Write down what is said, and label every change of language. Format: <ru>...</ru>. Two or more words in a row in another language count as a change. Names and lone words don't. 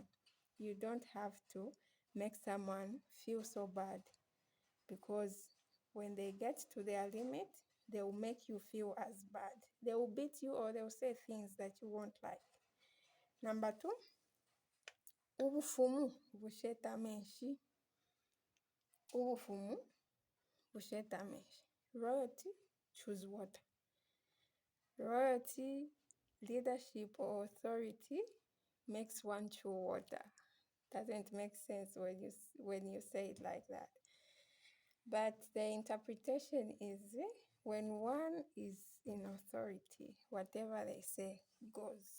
<en>You don't have to make someone feel so bad, because when they get to their limit, they will make you feel as bad. They will beat you or they will say things that you won't like. Number two,</en> <bem>ubufumu busheta menshi. Ubufumu busheta menshi.</bem> <en>Royalty, choose water. Royalty, leadership or authority makes one chew water. Doesn't make sense when you say it like that. But the interpretation is when one is in authority, whatever they say goes.</en>